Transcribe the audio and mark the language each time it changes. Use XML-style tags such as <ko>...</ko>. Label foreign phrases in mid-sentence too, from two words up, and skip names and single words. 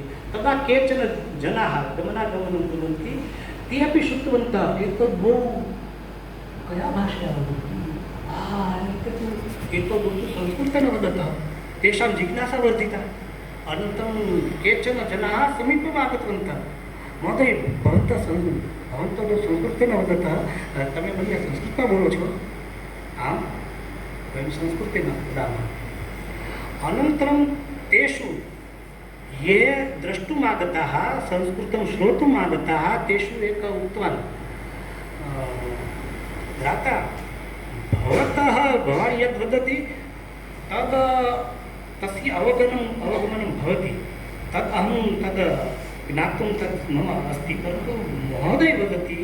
<sa>तदा केचन जनाः गमनागमनं कुर्वन्ति, ते अपि श्रुतवन्तः एतद् बहु कया भाषया वदति, एतद् संस्कृतेन वदतः. तेषां जिज्ञासा वर्धिता. अनन्तरं केचन जनाः समीपम् आगतवन्तः. महोदय भवन्तः संस्कृतेन वदतः,</sa> <gu>તમે મને સંસ્કૃતમાં બોલો છો?</gu> <sa>આમ वयं संस्कृतेन वदामः. अनन्तरं तेषु ये द्रष्टुम् आगताः, संस्कृतं श्रोतुम् आगताः, तेषु एकः उक्तवान् भ्राता भवान् यद् वदति तद् तस्य अवगमनं भवति, तद् अहं तद् ज्ञातुं तद् मम अस्ति, परन्तु महोदय वदति.</sa>